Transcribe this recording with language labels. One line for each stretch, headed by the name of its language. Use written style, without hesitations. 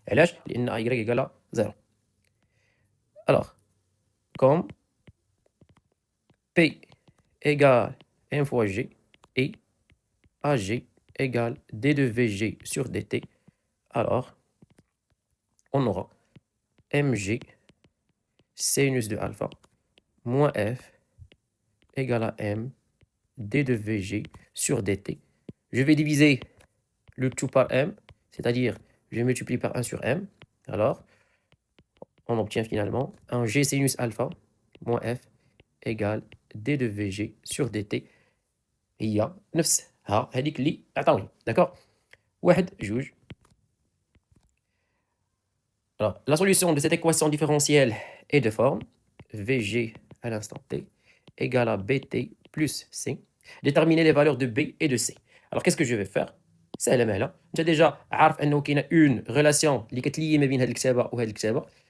Arabic: علاش؟
French: لأن AY égale à 0. Alors, comme P égale M fois G et AG égale D de VG sur DT, alors on aura MG sinus de alpha moins F égale à M D de VG sur DT. Je vais diviser le tout par M, c'est-à-dire je multiplie par 1 sur M. Alors, on obtient finalement un G sinus alpha moins F égale D de VG sur DT.
Arabic: هي نفسها هذيك اللي عطاوني.
French: D'accord?
Arabic: واحد جوج.
French: Alors, la solution de cette équation différentielle est de forme VG à l'instant T égale à BT plus C. Déterminer les valeurs de B et de C. Alors, qu'est-ce que je vais faire?
Arabic: سهلة مهلة. انت
French: déjà
Arabic: عارف انه كاينه
French: une relation
Arabic: اللي كتلي ما بين هاد الكتابة وهاد الكتابة.